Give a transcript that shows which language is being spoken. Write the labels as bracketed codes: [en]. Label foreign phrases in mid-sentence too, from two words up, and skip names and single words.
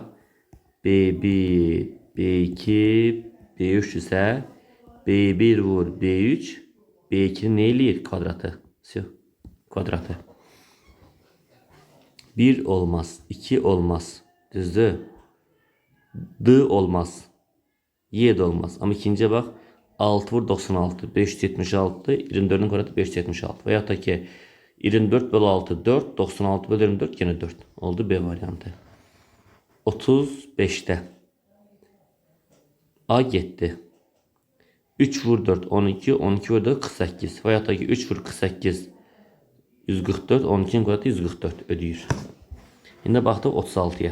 [az] B1, B2, B3 ise B1 vur B3, B2'nin ne eləyir? Kvadratı. Всё. Kvadratı. 1 olmaz, 2 olmaz. Düzdür? [tr] D olmaz. Y de olmaz. Ama ikinciye bak. [az] 6 vur 96, 576, 24'ün kvadratı 576. [tr] Veyahut da ki 24 bölü 6 4, 96 bölü 24 yine 4. [az] Oldu B variantı. 35'te A getdi. 3 vur 4 12, 12 vur 4 48. Veyahut da ki 3 vur 48 144, 12'nin kvadratı 144 ödəyir. Şimdi baxdıq 36'ya.